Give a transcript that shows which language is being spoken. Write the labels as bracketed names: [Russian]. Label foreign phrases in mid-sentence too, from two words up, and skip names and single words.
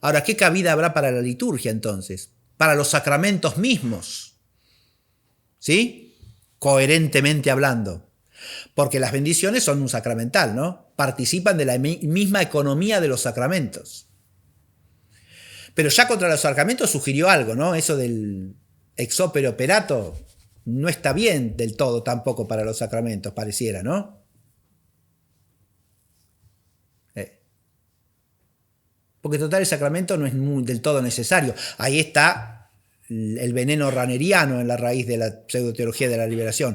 [Spanish] Ahora, ¿qué cabida habrá para la liturgia entonces? para los sacramentos mismos, ¿sí? Coherentemente hablando. Porque las bendiciones son un sacramental, ¿no? Participan de la misma economía de los sacramentos. Pero ya contra los sacramentos sugirió algo, ¿no? Eso del [Latin] ex opere operato [Spanish] no está bien del todo tampoco para los sacramentos, pareciera, ¿no? Porque total el sacramento no es del todo necesario. Ahí está el veneno raneriano en la raíz de la pseudoteología de la liberación.